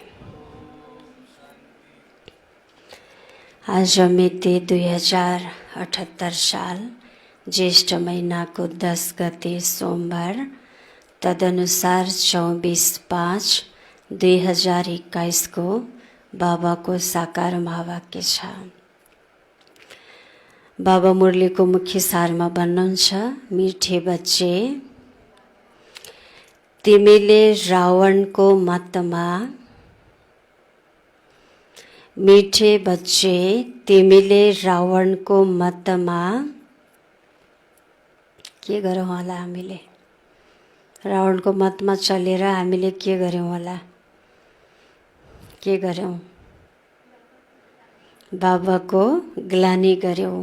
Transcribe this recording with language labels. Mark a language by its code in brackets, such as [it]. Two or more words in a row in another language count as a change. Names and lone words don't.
[ne] आज मिति 2078 साल ज्येष्ठ महीना को 10 गते सोमबार, तदनुसार 24/5/2021 को बाबा को साकार महावाक्य छ। बाबा मुरली को मुख्य सारमा भन्नुहुन्छ, मिठे बच्चे तिमीले रावण को मतमा, मीठे बच्चे तिमीले रावण को मतमा के गर्यौं होला? हामीले रावण को मतमा चलेर हामीले के गर्यौं होला? के गर्यौं? बाबा को ग्लानी गर्यौं।